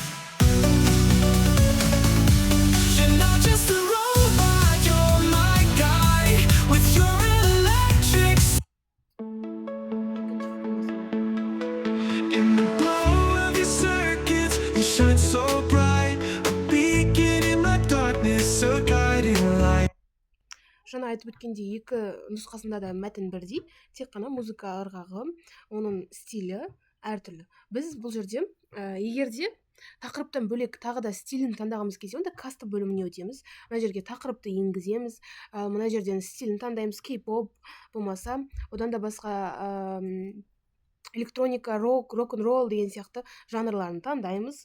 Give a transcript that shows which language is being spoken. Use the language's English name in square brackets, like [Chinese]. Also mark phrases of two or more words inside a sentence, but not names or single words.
[English] You're not just a robot, you're my guide. With your electric in the glow of your circuits, you shine so bright. A beacon in my darkness, a guiding light. [Kazakh] Жаңа айтып өткендей, екі нұсқасында да мәтін бірдей, тек қана музыка ырғағы, оның стилі әртүрлі. Біз бұл жерде егерде тақырыптан бөлек тағы да стилін таңдағымыз келсе, онда касты бөліміне өтеміз. Мына жерге тақырыпты енгіземіз, мына жерден стилін таңдаймыз, кей-поп болмаса, одан да басқа электроника, рок-н-ролл деген сияқты жанрларын таңдаймыз.